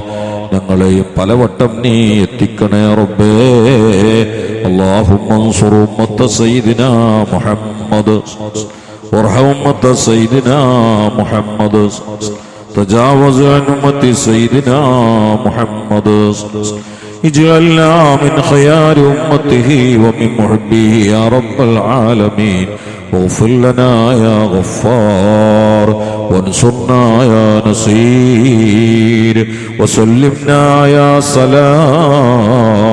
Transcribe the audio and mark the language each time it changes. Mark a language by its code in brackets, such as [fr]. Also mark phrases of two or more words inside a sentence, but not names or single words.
[ml] ഞങ്ങളെയും പലവട്ടം നീ എത്തിക്കണേ റബ്ബേ. [ar] اللهم انصر أمة سيدنا محمد وارحم أمة سيدنا محمد تجاوز عن أمة سيدنا محمد اجعلنا من خيار أمته ومن محبه يا رب العالمين. واغفر لنا يا غفار وانصرنا يا نصير وسلمنا يا سلام